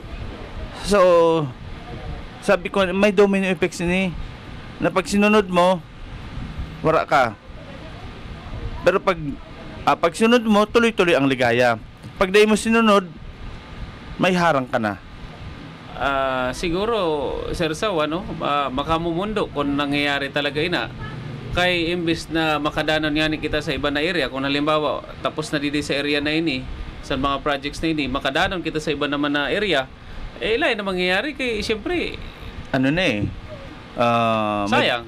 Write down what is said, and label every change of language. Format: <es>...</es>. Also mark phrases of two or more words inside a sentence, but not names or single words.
<bik>So, sabi ko, may</bik> <en>domino effects</en> <bik>ini na pag sinunod mo, wala ka.</bik> <tl>Pero pag sinunod mo, tuloy-tuloy ang ligaya. Pag di mo sinunod, may harang ka na. Siguro, Sir Saw,</tl> <bik>makamumundo kung nangyayari talaga ina. Kay imbis na makadanon yan kita sa iba na area, kung halimbawa, tapos na dito sa area na ini, sa mga projects na ini, makadanon kita sa iba naman na area, lain na mangyayari kay siyempre sayang.</bik>